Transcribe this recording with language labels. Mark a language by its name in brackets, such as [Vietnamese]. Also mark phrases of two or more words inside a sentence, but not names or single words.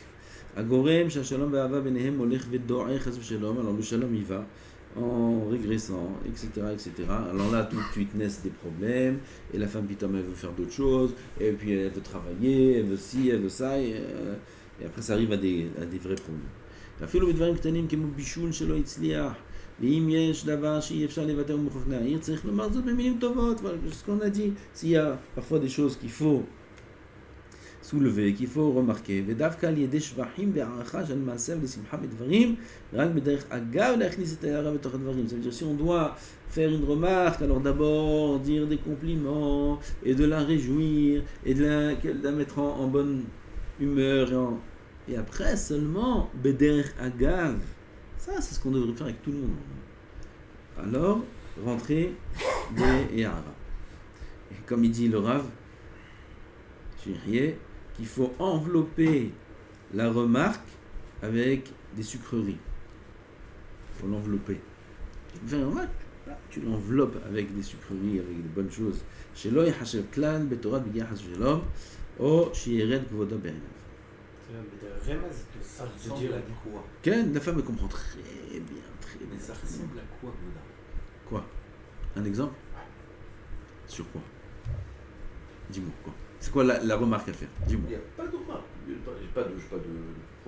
[French] Alors le shalom il va en régressant, etc., etc. Alors là, tout de suite naissent des problèmes, et la femme, putain, elle veut faire d'autres choses, et puis elle veut travailler, elle veut ci, elle veut ça, et après ça arrive à des vrais problèmes. [Hebrew] אפילו בדברים קטנים כמו בישול שלא הצליח, ואם יש דבר שאי אפשר לבטא ומוכרח להעיר, צריך לומר זאת במילים טובות. [French] Ce qu'on a dit, s'il y a parfois des choses qu'il faut soulever, qu'il faut remarquer, [Hebrew] ודווקא על ידי שבחים והערכה של מעשה ולשמחה בדברים, רק בדרך אגב להכניס את ההערה בתוך הדברים. [French] Ça veut dire si on doit faire une remarque, alors d'abord dire des compliments, et de la réjouir, et de la mettre en bonne humeur, et après seulement, [Hebrew] בדרך אגב. [French] Ça, c'est ce qu'on devrait faire avec tout le monde. Alors, rentrer des Ehara. Et comme il dit le Rav, qu'il faut envelopper la remarque avec des sucreries. Il faut l'envelopper. Tu fais une remarque, tu l'enveloppes avec des sucreries, avec des bonnes choses. [Hebrew] שלא יחשב כלל בתורת פגיעה חס ושלום או שירד כבודו בעיניו. [French] Ça ressemble à quoi? La femme comprend très bien, très bien. Mais ça ressemble à quoi, Bouddha? Quoi? Un exemple? Sur quoi? Dis-moi quoi? C'est quoi la remarque à faire? Dis-moi. Il n'y a pas de remarque. J'ai pas de point.